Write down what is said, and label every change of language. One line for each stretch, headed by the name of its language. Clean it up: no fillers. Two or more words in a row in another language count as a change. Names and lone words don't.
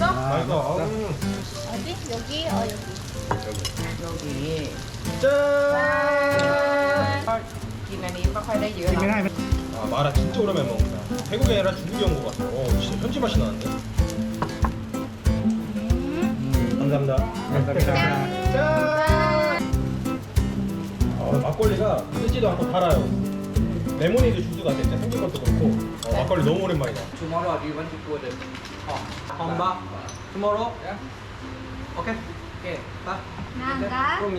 Korean: 맛있어.
Thai: เอาดิโยกี้เออโยกี้
Korean: 여기 짠.
Thai: กินอันนี้ไม่ค่อยได้เยอะ กินไม่ได้
Korean: 아 마라 진짜 오랜만에 먹는다. 태국에 아니라 중국에 온 것 같아. 진짜 현지 맛이 나는데. 감사합니다. 감사합니다. 짠. 막걸리가 쓰지도 않고 달아요. 레모네이드 주스 같아. 진짜 생긴 것도 그렇고. 막걸리 너무 오랜만이다.
English: Tomorrow do you want to go the Come back tomorrow. Yeah. Okay. Okay. Bye.
Thai: นั่งกะ
Korean: 그럼니.